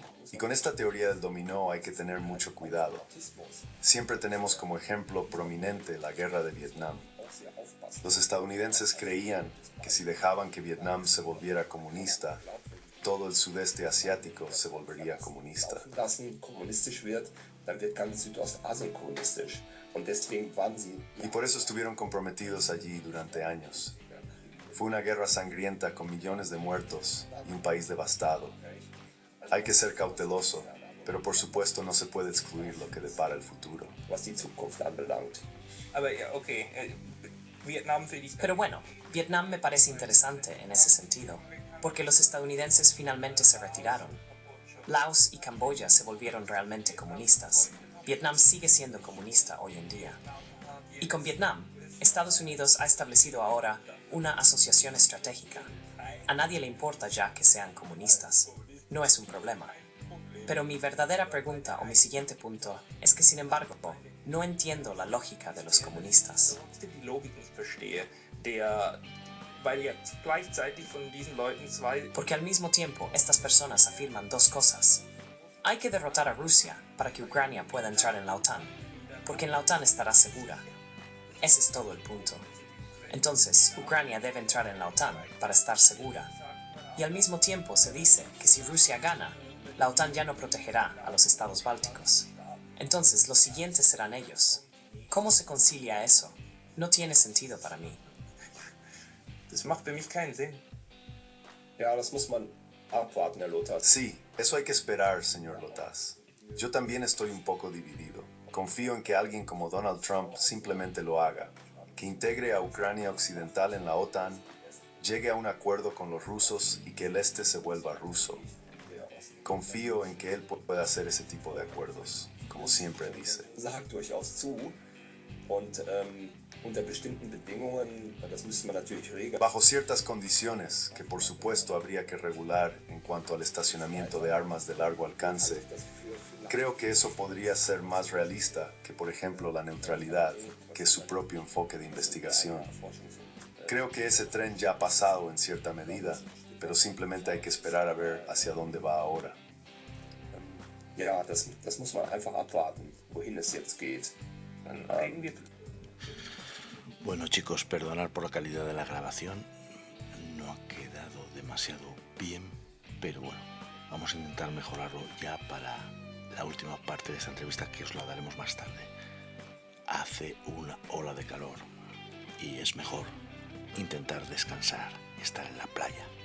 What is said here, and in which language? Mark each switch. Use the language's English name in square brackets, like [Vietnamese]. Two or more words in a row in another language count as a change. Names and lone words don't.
[Spanish] Y con esta teoría del dominó hay que tener mucho cuidado. Siempre tenemos como ejemplo prominente la guerra de Vietnam. Los estadounidenses creían que si dejaban que Vietnam se volviera comunista, todo el sudeste asiático se volvería comunista. [German] lassen kommunistisch wird, dann wird ganz Südostasien kommunistisch. Und deswegen waren sie [Spanish] Y por eso estuvieron comprometidos allí durante años. Fue una guerra sangrienta con millones de muertos y un país devastado. Hay que ser cauteloso, pero por supuesto no se puede excluir lo que depara el futuro. [German] was die Zukunft anbelangt. Aber ja, okay, Vietnam finde ich. [Spanish] Pero bueno, Vietnam me parece interesante en ese sentido, porque los estadounidenses finalmente se retiraron. Laos y Camboya se volvieron realmente comunistas. Vietnam sigue siendo comunista hoy en día. Y con Vietnam, Estados Unidos ha establecido ahora una asociación estratégica. A nadie le importa ya que sean comunistas. No es un problema. Pero mi verdadera pregunta o mi siguiente punto es que, sin embargo, no entiendo la lógica de los comunistas. [German] Die Logik nicht verstehe, weil ja gleichzeitig von diesen Leuten zwei. [Spanish] Porque al mismo tiempo estas personas afirman dos cosas. Hay que derrotar a Rusia para que Ucrania pueda entrar en la OTAN, porque en la OTAN estará segura. Ese es todo el punto. Entonces, Ucrania debe entrar en la OTAN para estar segura. Y al mismo tiempo se dice que si Rusia gana, la OTAN ya no protegerá a los estados bálticos. Entonces, los siguientes serán ellos. ¿Cómo se concilia eso? No tiene sentido para mí. [German] Das macht für mich keinen Sinn. Ja, das muss man abwarten, Herr Lothar. [Spanish] Sí, eso hay que esperar, señor Lotaz. Yo también estoy un poco dividido. Confío en que alguien como Donald Trump simplemente lo haga, que integre a Ucrania Occidental en la OTAN, llegue a un acuerdo con los rusos y que el este se vuelva ruso. Confío en que él pueda hacer ese tipo de acuerdos, como siempre dice. [German] Sagt durchaus zu. Und unter bestimmten Bedingungen, das müsste man natürlich regeln. [Spanish] Bajo ciertas condiciones que por supuesto habría que regular en cuanto al estacionamiento de armas de largo alcance, creo que eso podría ser más realista que, por ejemplo, la neutralidad, que es su propio enfoque de investigación. Creo que ese tren ya ha pasado en cierta medida, pero simplemente hay que esperar a ver hacia dónde va ahora. [German] Ja, das muss man einfach abwarten, wohin es jetzt geht. Reden wir. [Spanish] Bueno chicos, perdonad por la calidad de la grabación, no ha quedado demasiado bien, pero bueno, vamos a intentar mejorarlo ya para la última parte de esta entrevista, que os la daremos más tarde. Hace una ola de calor y es mejor intentar descansar, estar en la playa.